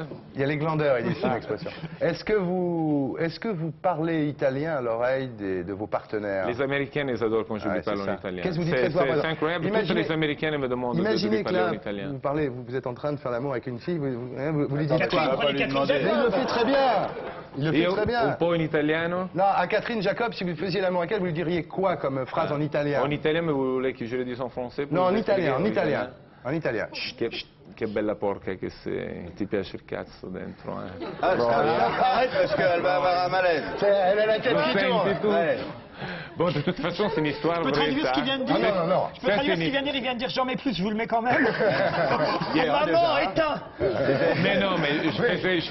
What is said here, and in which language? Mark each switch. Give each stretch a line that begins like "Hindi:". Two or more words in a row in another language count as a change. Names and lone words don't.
French: Il y a les glandeurs, il dit, c'est une expression. Est-ce que vous parlez italien à l'oreille de vos partenaires? Les Américaines, ils adorent quand je Ouais, lui parle c'est en ça. italien. Qu'est-ce que vous dites très fort, C'est incroyable, toutes Imaginez- les Américaines me demandent de Imaginez lui que parler là, en italien. vous êtes en train de faire l'amour avec une fille, vous lui dites Catherine, quoi? va pas lui Catherine demander. Mais il Jacob. le fait très bien. Il le fait
Italian: Io
French: très
Italian: un
French: bien.
Italian: po' in italiano.
French: Non, à Catherine Jacob, si vous faisiez l'amour avec elle, vous lui diriez quoi comme phrase en italien? En italien, mais vous voulez que je le dise en français pour Non, en vous italien, en expliquer italien. En italien.
Italian: Che bella porca che sei, ti piace il cazzo dentro, eh?
French: Ah, arrête parce qu'elle va avoir un malaise. Elle a la tête
Italian: Lo
French: qui tourne.
Italian: senti tu?
French: Ouais. Bon, de toute façon, c'est une histoire Je peux vraie, traduire ça. ce qu'il vient de dire. Ah, non. Je peux traduire ce qu'il vient de dire. Il vient de dire j'en mets plus, je vous le mets quand même. Hier, Maman, déjà. éteins. Mais non, mais je Mais